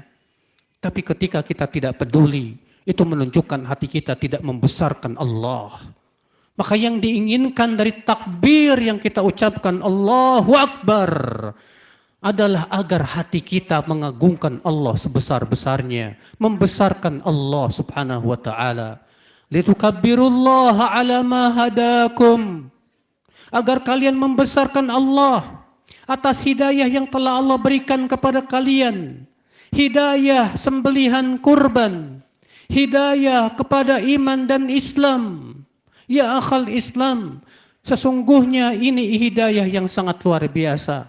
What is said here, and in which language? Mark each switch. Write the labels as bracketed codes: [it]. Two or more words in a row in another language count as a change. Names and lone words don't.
[id] Tapi ketika kita tidak peduli, itu menunjukkan hati kita tidak membesarkan Allah. Maka yang diinginkan dari takbir yang kita ucapkan [ar] الله أكبر [id] adalah agar hati kita mengagungkan Allah sebesar-besarnya, membesarkan Allah [ar] سبحانه وتعالى. لتكبروا الله على ما هداكم. [id] Agar kalian membesarkan Allah atas hidayah yang telah Allah berikan kepada kalian. Hidayah sembelihan kurban. Hidayah kepada iman dan Islam. [ar] يا أهل الإسلام, [id] sesungguhnya ini hidayah yang sangat luar biasa.